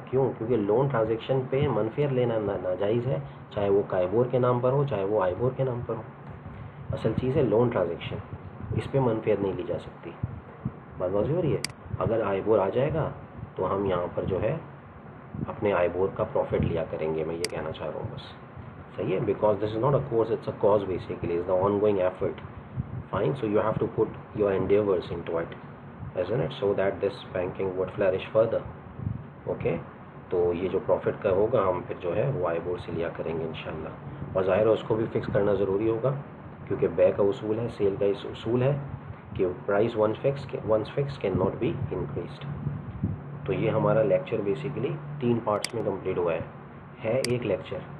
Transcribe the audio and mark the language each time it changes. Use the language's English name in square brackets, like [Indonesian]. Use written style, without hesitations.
[Urdu] کیوں؟ کیونکہ loan transaction پہ منفیت لینا ناجائز ہے، چاہے وہ کائیبور کے نام پر ہو چاہے وہ آئیبور کے نام پر ہو. اصل چیز ہے لون ٹرانزیکشن، اس پہ منفیت نہیں لی جا سکتی. بات واضح ہو رہی ہے؟ اگر آئیبور آ جائے گا تو ہم یہاں پر جو ہے اپنے آئیبور کا پروفٹ لیا کریں گے، میں یہ کہنا چاہ رہا ہوں بس. صحیح ہے، [English] Because this is not a course, it's a cause basically, it's the ongoing effort. Fine, so you have to put your endeavors into it, isn't it, so that this banking would flourish further. [Urdu] Okay, تو یہ جو profit کا ہوگا ہم پھر جو ہے وہ آئیبور سے لیا کریں گے انشاءاللہ. اور ظاہر ہے اس کو بھی فکس کرنا ضروری ہوگا، کیونکہ بے کا اصول ہے، سیل کا اس اصول ہے کہ [English] Price once fix can not be increased. [Urdu] تو یہ ہمارا لیکچر بیسیکلی 3 پارٹس میں کمپلیٹ ہوا ہے ایک لیکچر.